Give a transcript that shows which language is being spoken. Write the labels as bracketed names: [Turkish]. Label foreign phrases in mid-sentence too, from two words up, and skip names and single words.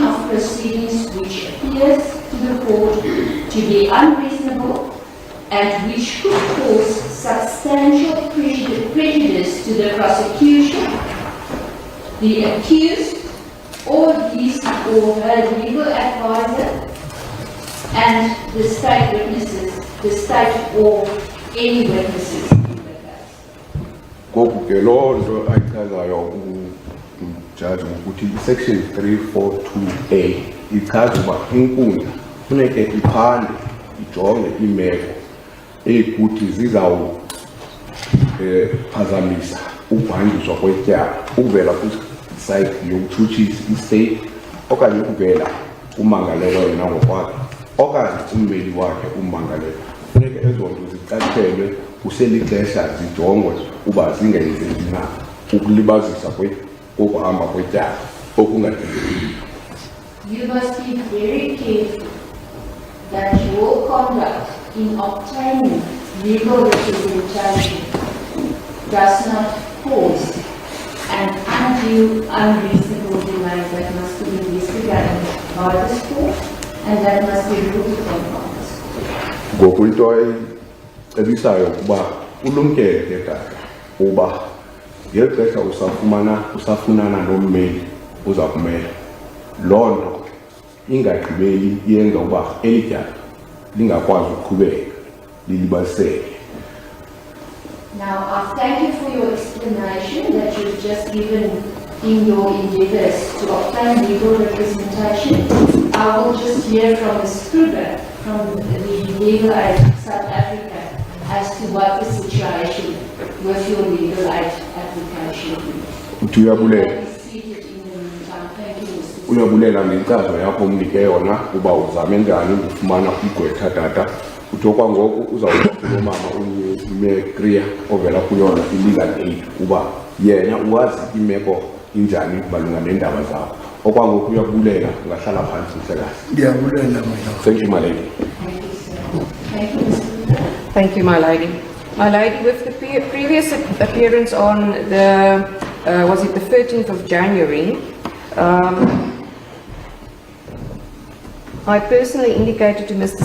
[English] of proceedings which appears to the court to be unreasonable and which could cause substantial prejudice to the prosecution, the accused, or his or her legal advisor, and the state witnesses, the state or any witnesses in the case. [Xhosa] Ngoku ke loo nto ayichazayo umjaji ukuthi i-Section 342A ichaza uba inkundla funeke iphande ijonge imeko eyikuthi zizawuphazamisa ukuhanjiswa kwetyala ukuvela kwisayidi yokutshutshisa istate okanye ukuvela kummangalelwa yena ngokwakhe okanye ummeli wakhe ummangalelwa. Funeke ezo nto zicatshelwe kuselixesha zijongwe uba zingenzeki na ukulibazisa kokuhamba kwetyala okungadingekiyo. [English] You must be very careful that your conduct in obtaining legal representation does not cause an undue, unreasonable delay that must be investigated by this court and that must be ruled upon by this court. [Xhosa] Ngoku into ebisayo ukuba ulumkele ke tata uba ngeli xesha usafunana nommeli uza kumela loo nto ingagqibeli yenza uba eli tyala lingakwazi ukuqhubeka lilibaziseke. [English] Now, I thank you for your explanation that you've just given in your endeavours to obtain legal representation. I will just hear from Ms. Kruger from the Legal Aid South Africa as to what the situation with your legal aid application is. [Xhosa] Uyabulela. [English] Seated in the meantime. Thank you, Mr. [Xhosa] Uyabulela ngenkcazo yakho umnike yona uba uzame njani ukufumana igqwetha tata. Uthi okwangoku uzawuba mama uMekria ovela kuyona i-legal aid uba yena uwazi imeko injani malunga neendaba zakho. Okwangoku uyabulela ungahlala phansi mhlekazi. Ndiyabulela mina. [English] Thank you, my lady. Thank you, sir. Thank you, Mr. Thank you, my lady. My lady, with the previous appearance on the, was it the 13th of January, I personally indicated to Mr.